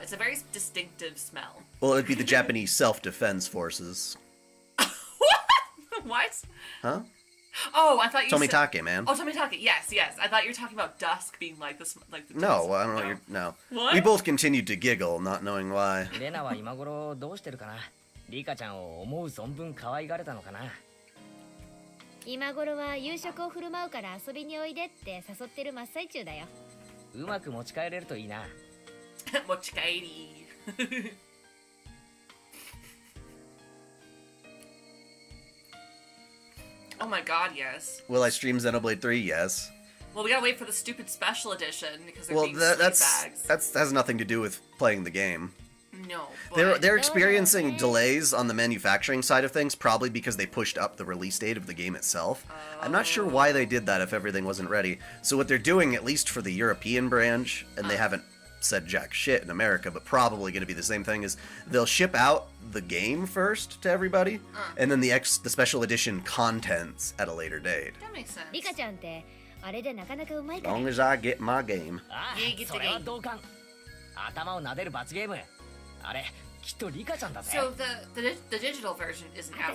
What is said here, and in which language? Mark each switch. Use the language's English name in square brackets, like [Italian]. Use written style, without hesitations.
[English] It's a very distinctive smell. Well, it'd be the Japanese self-defense forces. What? Huh? Oh, I thought you said... Tomitake, man. Oh, Tomitake. Yes, yes. I thought you were talking about dusk being like this, like the. No, I don't know what you're... No. What? We both continued to giggle, not knowing why. [Japanese] レナは今頃どうしてるかな？リカちゃんを思う存分可愛がれたのかな？今頃は夕食を振る舞うから遊びにおいでって誘ってる真っ最中だよ。うまく持ち帰れるといいな。 Mochikairi. [English] Oh my god, yes. Will I stream Xenoblade 3? Yes. Well, we gotta wait for the stupid special edition because they're Well, being that's bags. that has nothing to do with playing the game. No, but... They're experiencing delays on the manufacturing side of things, probably because they pushed up the release date of the game itself. I'm not sure why they did that if everything wasn't ready. So what they're doing, at least for the European branch, and they haven't said jack shit in America, but probably going to be the same thing, is they'll ship out the game first to everybody, and then the special edition contents at a later date. That makes sense. [Japanese] リカちゃんってあれでなかなかうまい [English] As [Japanese] から。 [English] long as I get my game. [Japanese] ああ、 [English] Yeah, get the [Japanese] それは [English] game. [Japanese] 同感。頭を撫でる罰ゲーム。あれ、きっとリカちゃんだぜ。 [English] So the digital version isn't out